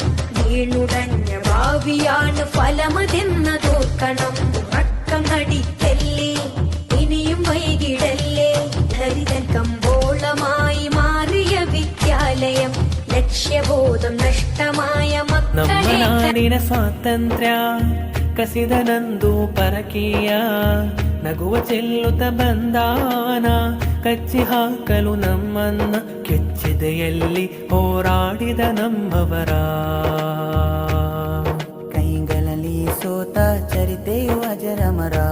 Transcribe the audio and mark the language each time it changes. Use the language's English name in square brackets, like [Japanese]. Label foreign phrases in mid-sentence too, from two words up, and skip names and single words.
[Malayalam] വീണുടഞ്ഞ ഭാവിയാണ് ഫലമതെന്നതോർക്കണം. ഉറക്കം നടിക്കല്ലേ, ഇനിയും വൈകിടല്ലേ. ഹരിതൻ കമ്പോളമായി മാറിയ വിദ്യാലയം, ലക്ഷ്യബോധം നഷ്ടമായ മക്കളെ. [Kannada] ನಾಡಿನ ಸ್ವಾತಂತ್ರ್ಯ ಕಸಿದನಂದು ಪರಕೀಯ, ನಗುವ ಚೆಲ್ಲುತ್ತ ಬಂದಾನ ಕಚ್ಚಿ ಹಾಕಲು ನಮ್ಮನ್ನ. ಕೆಚ್ಚಿದೆಯಲ್ಲಿ ಹೋರಾಡಿದ ನಮ್ಮವರ ಕೈಗಳಲ್ಲಿ ಸೋತ ಚರಿತೆಯು ಅಜರಮರ.